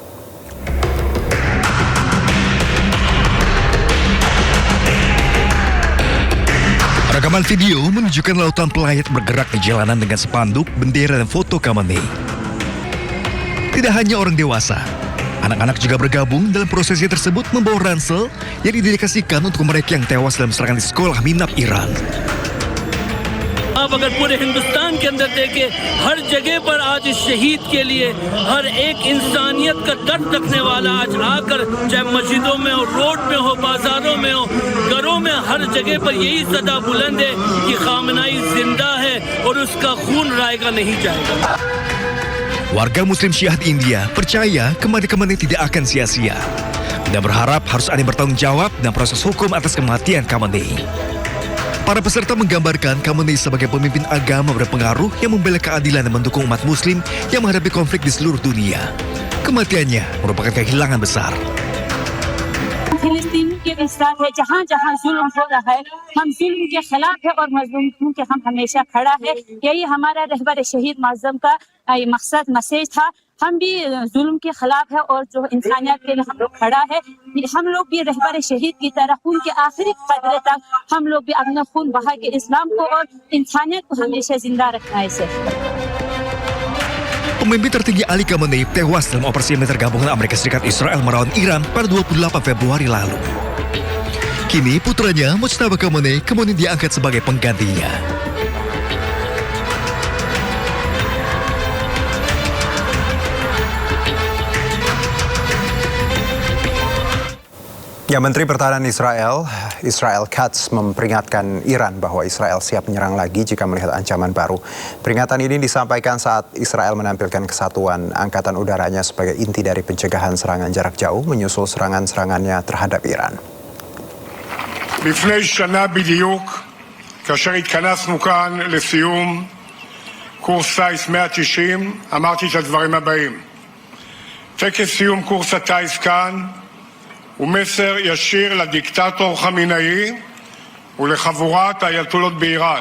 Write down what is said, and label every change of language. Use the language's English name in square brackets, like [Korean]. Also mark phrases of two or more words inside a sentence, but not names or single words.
[Indonesian] Rekaman video menunjukkan lautan pelayat bergerak di jalanan dengan spanduk, bendera, dan foto Khamenei. Tidak hanya orang dewasa, anak-anak juga bergabung dalam prosesi tersebut membawa ransel yang didedikasikan untuk mereka yang tewas dalam serangan di sekolah minab Iran. [Hindi] आप अगर पूरे हिंदुस्तान के अंदर देखें, हर जगह पर आज इस शहीद के लिए हर एक इंसानियत का दर्द रखने वाला आज आकर, चाहे मस्जिदों में हो, रोड में हो, बाजारों में हो, घरों में, हर जगह पर यही सदा बुलंद है कि खामनाई जिंदा है और उसका खून रायगा नहीं जाएगा. [Indonesian] Warga Muslim Syiah di India percaya kematian tidak akan sia-sia dan berharap harus ada yang bertanggung jawab dalam proses hukum atas kematian Khamenei. Para peserta menggambarkan Khamenei sebagai pemimpin agama berpengaruh yang membela keadilan dan mendukung umat Muslim yang menghadapi konflik di seluruh dunia. Kematiannya merupakan kehilangan besar. [Hindi] फिलिस्तीन के इंसान है, जहाँ जहाँ जुल्म हो रहा है, हम जुल्म के खिलाफ है और मजलूम के हम हमेशा खड़ा है. यही हमारा रहबर शहीद माज़म का मकसद मैसेज था. हम भी जुल्म के खिलाफ है और जो इंसानियत के लिए हम लोग खड़ा है. हम लोग भी रहबर शहीद की तरह खून के आखिरी कतरे तक हम लोग भी अपना खून बहा के इस्लाम को और इंसानियत को हमेशा जिंदा रखना है. [Indonesian] Pemimpin tertinggi Ali Khamenei tewas dalam operasi militer gabungan Amerika Serikat Israel melawan Iran pada 28 Februari lalu. Kini putranya Mojtaba Khamenei kemudian diangkat sebagai penggantinya. Ya, Menteri Pertahanan Israel Katz memperingatkan Iran bahwa Israel siap menyerang lagi jika melihat ancaman baru. Peringatan ini disampaikan saat Israel menampilkan kesatuan angkatan udaranya sebagai inti dari pencegahan serangan jarak jauh menyusul serangan-serangannya terhadap Iran. [Hebrew] לפני שנה בדיוק, כאשר התכנסנו כאן לסיום קורס טיס 190, אמרתי את הדברים הבאים. טקס סיום קורס הטיס כאן הוא מסר ישיר לדיקטטור חמינאי ולחבורת האייתולות באיראן.